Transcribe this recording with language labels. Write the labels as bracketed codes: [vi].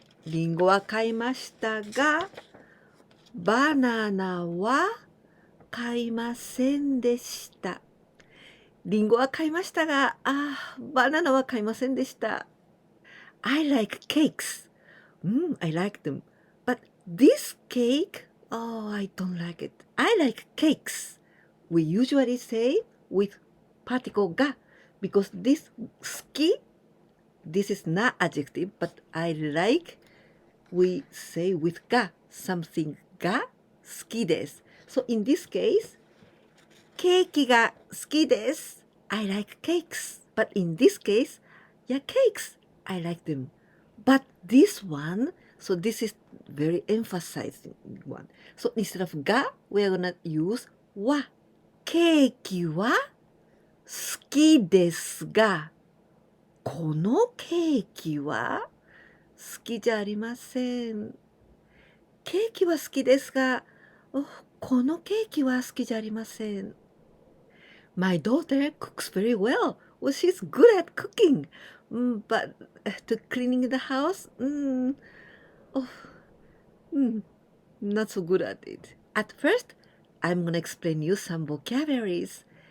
[ja] リンゴは買いましたが、バナナは買いませんでした。リンゴは買いましたが、バナナは買いませんでした。 [en] I like cakes. I like them. But this cake, I don't like it. I like cakes. We usually say with particle ga because this 好き this is not adjective, but I like, we say with ga, something ga 好きです。 So in this case, [ja] ケーキが好きです。 [en] I like cakes. But in this case, yeah, cakes, I like them. But this one, so this is very emphasizing one. So instead of ga, we are gonna use wa. [ja] ケーキは好きですが、このケーキは好きじゃありません。ケーキは好きですが、このケーキは好きじゃありません。 [en] My daughter cooks very well. Well, she's good at cooking. But to cleaning the house, not so good at it. At first, I'm gonna explain you some vocabularies.